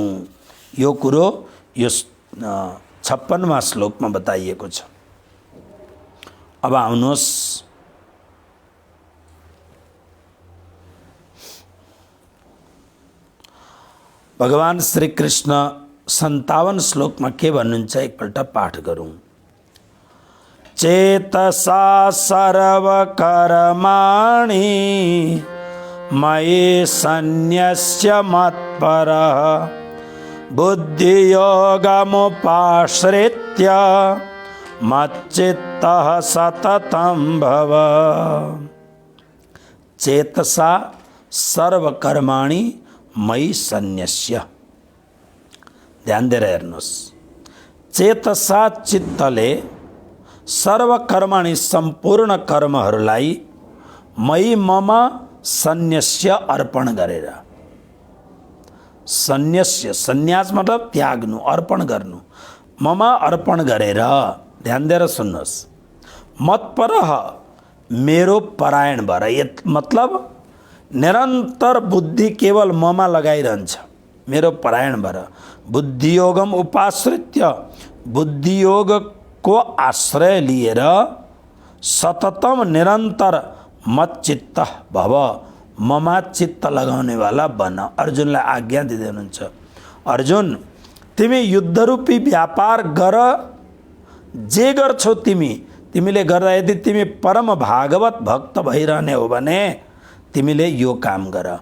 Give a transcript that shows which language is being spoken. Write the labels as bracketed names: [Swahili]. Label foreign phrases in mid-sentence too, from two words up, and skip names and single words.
[Nepali] यो कुरो यो 56वां श्लोकमा बताइएको छ। अब आउनुहोस्, भगवान श्री कृष्ण 57 श्लोकमा के भन्नुहुन्छ एकपल्ट पाठ गरौँ। [Sanskrit] चेतसा सर्वकर्माणि मयि सन्न्यस्य मत्परः बुद्धियोगमुपाश्रित्य मच्चित्तः सततं भव। चेतसा सर्वकर्माणि मयि सन्न्यस्य। [Nepali] ध्यान दिएर हेर्नुहोस्। चेतसा चित्तले सर्वकर्माणि सम्पूर्ण कर्महरूलाई मयि मम सन्न्यस्य अर्पण गरेर। सन्न्यस्य, सन्यास मतलब त्याग्नु, अर्पण गर्नु। मम अर्पण गरेर, ध्यान दिएर सुन्नुहोस्, मत्परः मेरो परायण भएर। मतलब निरन्तर बुद्धि केवल ममा लगाइरहन्छ, मेरो परायण भएर। [Sanskrit] बुद्धियोगम उपाश्रित्य, [Nepali] बुद्धियोगको आश्रय लिएर सततम निरन्तर [Sanskrit] मच्चित्त भव, [Nepali] ममा चित्त लगाउनेवाला बन। अर्जुनलाई आज्ञा दिँदै हुनुहुन्छ, अर्जुन तिमी युद्धरूपी व्यापार गर, जे गर्छौ तिमीले गर्दा यदि तिमी परम भागवत भक्त भइरहने हो भने तिमीले यो काम गर।